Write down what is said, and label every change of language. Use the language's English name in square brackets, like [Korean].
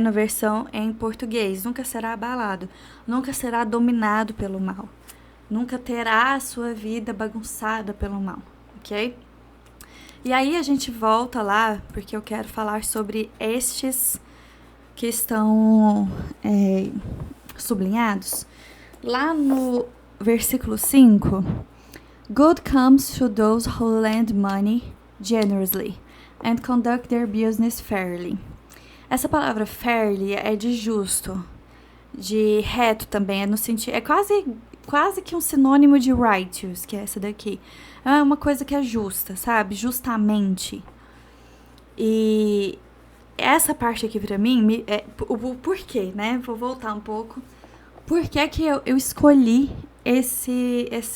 [Portuguese] Na versão em português, nunca será abalado, nunca será dominado pelo mal, nunca terá a sua vida bagunçada pelo mal, ok? E aí a gente volta lá, porque eu quero falar sobre estes que estão sublinhados. Lá no versículo 5, [English] good comes to those who lend money generously and conduct their business fairly. [Portuguese] Essa palavra fairly é de justo, de reto também, é no sentido, é quase que um sinônimo de righteous, que é essa daqui. É uma coisa que é justa, sabe? Justamente. E essa parte aqui pra mim, o porquê, né? Vou voltar um pouco. Por que eu escolhi esse